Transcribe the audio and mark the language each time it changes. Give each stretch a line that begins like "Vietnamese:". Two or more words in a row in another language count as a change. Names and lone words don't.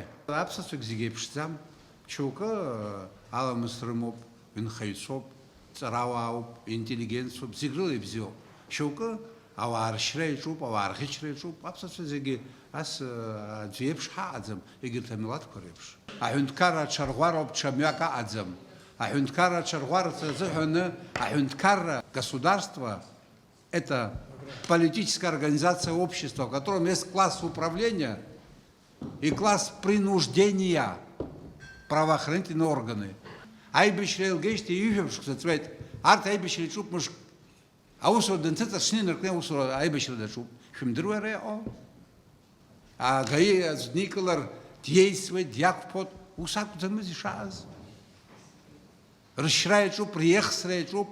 Abkhazian: Аԥсацәак зегьы еиԥшӡам. Шьоукы аламыс рымоуп, инхаҩцәоуп, ҵарауаауп, интеллигенциоуп, зегь рыла ибзиоуп. Шьоукы ауаа ршьра иаҿуп, ауаа рӷьычра иаҿуп. Аԥсацәа зегьы ас аӡәы еиԥш ҳаҟаӡам, егьырҭ амилаҭқәа реиԥш. Аҳәынҭқарра аҽарӷәароуп, ҽа мҩак аҟаӡам. Аҳәынҭқарра аҽарӷәарц азыҳәаны аҳәынҭқарра
Russian: государство – это политическая организация общества, в котором есть класс управления и класс принуждения, правоохранительные органы.
Abkhazian: Аибашьра еилгеижьҭеи ижәабжьк заҵәуеит. Арҭ аибашьра иаҿуп мышк. Аусура данҭыҵыршны инаркны аусура аибашьра даҿуп. Шәымдыруеи ара иҟоу? Агаи аӡә дникылар диеисуеит, диақәԥоит. Ус акәӡамыз ишааз. Рышьра иаҿуп, реихсра иаҿуп.